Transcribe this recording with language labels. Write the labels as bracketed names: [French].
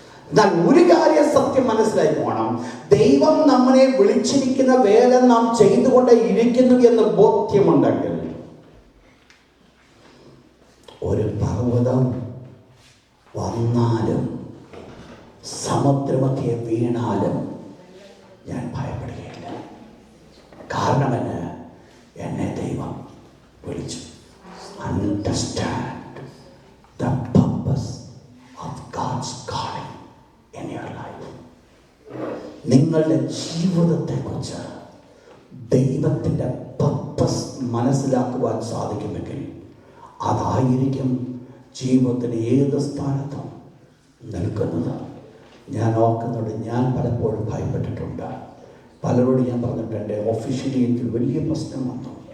[Malayalam] എന്നാൽ ഒരു കാര്യം സത്യം മനസ്സിലായി പോകണം, ദൈവം നമ്മളെ വിളിച്ചിരിക്കുന്ന വേല നാം ചെയ്തുകൊണ്ട് ഇരിക്കുന്നു എന്ന് ബോധ്യമുണ്ടെങ്കിൽ, ഒരു പർവ്വതം വന്നാലും സമുദ്രമധ്യേ വീണാലും ഞാൻ ഭയപ്പെടുകയില്ല. കാരണം എന്നെ ദൈവം വിളിച്ചു. [English] understand the purpose of God's calling in your life. [Malayalam] നിങ്ങളുടെ ജീവിതത്തെക്കുറിച്ച് ദൈവത്തിൻ്റെ പർപ്പസ് മനസ്സിലാക്കുവാൻ സാധിക്കുമെങ്കിൽ അതായിരിക്കും ജീവിതത്തിന് ഏത് സ്ഥാനത്തും നിൽക്കുന്നത്. ഞാൻ ഓർക്കുന്നുണ്ട്, ഞാൻ പലപ്പോഴും ഭയപ്പെട്ടിട്ടുണ്ട്. പലരോട് ഞാൻ പറഞ്ഞിട്ടുണ്ട്, ഒഫീഷ്യലി എനിക്ക് വലിയ പ്രശ്നം വന്നു.